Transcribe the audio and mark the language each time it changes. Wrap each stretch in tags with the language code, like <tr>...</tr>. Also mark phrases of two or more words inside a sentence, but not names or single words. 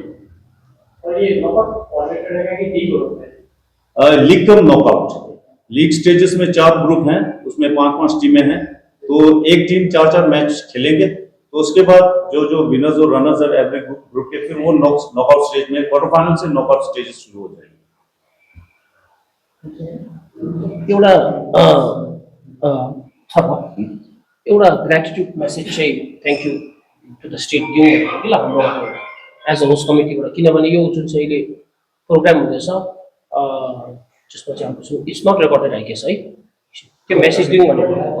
<hi>और ये</hi> <en>knockout format</en> <hi>रहेगा कि लीग होता है?</hi> <en>league cum knockout. league stages</en> <hi>में 4 ग्रुप हैं, उसमें 5-5 टीमें हैं। तो एक टीम 4-4 मैच खेलेंगे। तो उसके बाद जो विनर्स और रनर्स है</hi> <en>every group</en> <hi>के, फिर वो</hi> <en>knockout stage</en> <hi>में,</hi> <en>quarter final</en> <hi>से</hi> <en>knockout stages</en> <hi>शुरू हो जाएंगे।</hi> <ne>एउटा ग्रेटिट्युड मेसेज चाहिँ</ne> <en>thank you to the state</en> <ne>दिउँ भनेको ल हाम्रो</ne> <en>as a host</en> <ne>कमिटीबाट। किनभने यो जुन चाहिँ अहिले प्रोग्राम हुँदैछ जसमा चाहिँ हाम्रो</ne> <en>it's not recorded I guess</en> <ne>है, त्यो मेसेज दिउँ भनेको।</ne>